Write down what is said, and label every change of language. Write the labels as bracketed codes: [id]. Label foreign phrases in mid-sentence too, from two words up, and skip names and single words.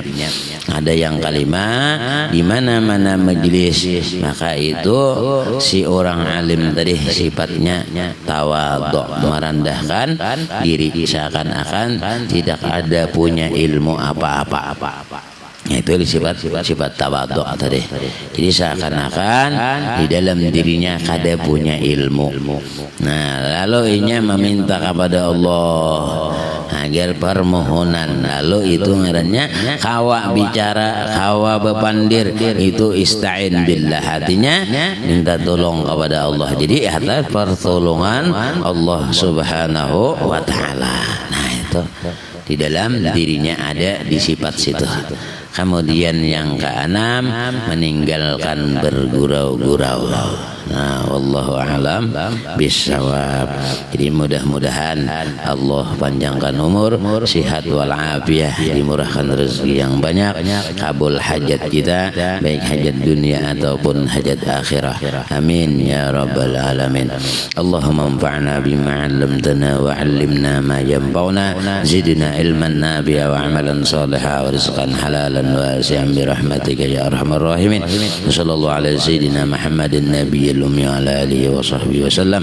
[id] Ada yang kelima, di mana-mana majelis, maka itu si orang alim tadi sifatnya tawadhu, merendahkan diri, seakan-akan tidak ada punya ilmu apa-apa. Itu sifat tawadhu tadi. Jadi seakan-akan di dalam dirinya kada punya ilmu. Nah, lalu inya meminta kepada Allah agar permohonan, lalu itu ngarannya [bjn] kawa bicara, kawa bepandir, [id] itu [ar] استعن بالله, [id] hatinya minta tolong kepada Allah. Jadi atas pertolongan Allah [ar] سبحانه وتعالى. [id] Nah itu di dalam dirinya ada di sifat situ. Kemudian yang keenam meninggalkan bergurau-gurau. Nah, [ar] والله أعلم بالصواب. [id] Jadi mudah-mudahan Allah panjangkan umur, [ar] صحة والعافية, [id] dimurahkan rezeki yang banyak, kabul hajat kita, baik hajat dunia ataupun hajat akhirah. [ar] آمين يا رب العالمين. اللهم انفعنا بما علمتنا وعلمنا ما ينفعنا زدنا علما نافعا وعملا صالحا ورزقا حلالا واسعا برحمتك يا أرحم الراحمين. صلى الله على سيدنا محمد النبي الأمي وعلى آله وصحبه وسلم.